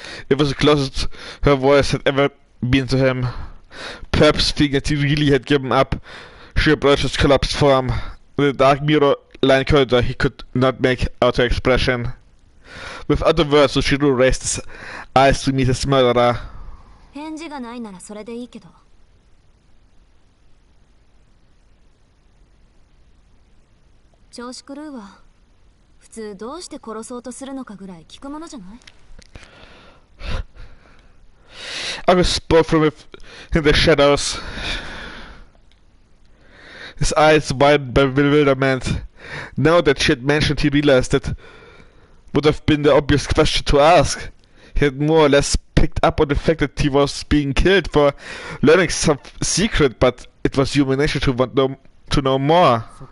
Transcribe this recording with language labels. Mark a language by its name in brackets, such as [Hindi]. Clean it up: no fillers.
[English] It was the closest her voice had ever been to him. Perhaps thinking that he really had given up, she approached his collapsed form. In the dark mirror line corridor he could not make out her expression. With other words, Soshiro raised his eyes to meet his murderer. [Japanese] 返事がないならそれでいいけど。調子狂うわ。普通どうして殺そうとするのかぐらい聞くものじゃない？ [English] August spoke from within the shadows. His eyes widened by bewilderment. Now that she had mentioned, he realized that would have been the obvious question to ask. He had more or less picked up on the fact that he was being killed for learning some secret, but it was human nature to want to know more.